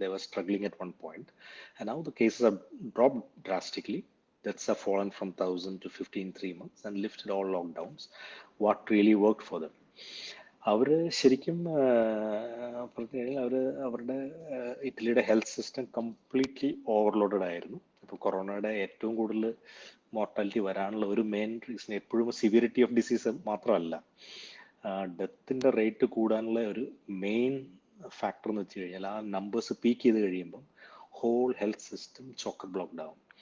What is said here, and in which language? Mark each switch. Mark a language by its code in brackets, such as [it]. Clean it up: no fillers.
[en] They were struggling at one point and now the cases are dropped drastically. Deaths have fallen from 1,000 to 15 in 3 months and lifted all lockdowns. What really worked for them? [ml] അവര് ശരിക്കും പറഞ്ഞു കഴിഞ്ഞാൽ അവരുടെ ഇറ്റലിയുടെ health system completely overloaded ആയിരുന്നു. ഇപ്പോൾ കൊറോണയുടെ ഏറ്റവും കൂടുതൽ മോർട്ടാലിറ്റി വരാനുള്ള ഒരു മെയിൻ റീസൺ എപ്പോഴും [en] severity of disease [ml] മാത്രമല്ല, ഡെത്തിൻ്റെ റേറ്റ് കൂടാനുള്ള ഒരു മെയിൻ ഫാക്ടർ എന്ന് വെച്ച് കഴിഞ്ഞാൽ ആ നമ്പേഴ്സ് പീക്ക് ചെയ്ത് കഴിയുമ്പം whole health system chalk blocked ആവും.